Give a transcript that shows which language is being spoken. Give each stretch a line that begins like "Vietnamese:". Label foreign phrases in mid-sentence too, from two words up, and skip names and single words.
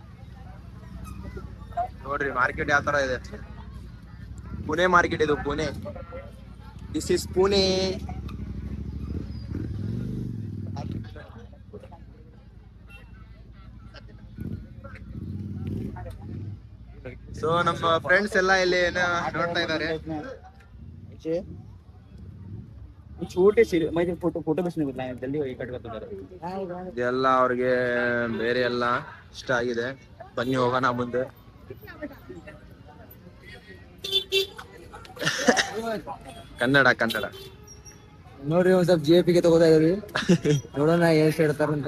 Kannada: ನೋಡ್ರಿ ಮಾರ್ಕೆಟ್ ಯಾವ ತರ ಇದೆ. ಪುಣೆ ಮಾರ್ಕೆಟ್ ಇದು, ಪುಣೆ.
English: This is Pune.
Kannada: ಸೊ ನಮ್ಮ ಫ್ರೆಂಡ್ಸ್ ಎಲ್ಲ ಇಲ್ಲಿ ನೋಡ್ತಾ ಇದ್ದಾರೆ.
Hindi: छोटे से मैं फोटो फोटो भेजने को लाया जल्दी वही कट कर दो.
Kannada: ಇದೆಲ್ಲ ಅವ್ರಿಗೆ ಬೇರೆ ಎಲ್ಲ ಇಷ್ಟ ಆಗಿದೆ. ಬನ್ನಿ ಹೋಗೋಣ ಮುಂದೆ. ಕನ್ನಡ ಕನ್ನಡ ನೋಡ್ರಿ ಒಂದ್ ಸ್ವಲ್ಪ JP ಗೆ ತಗೋತಾ ಇದ್ರಿ. ನೋಡೋಣ ಎಷ್ಟು ಹೇಳ್ತಾರಂತ.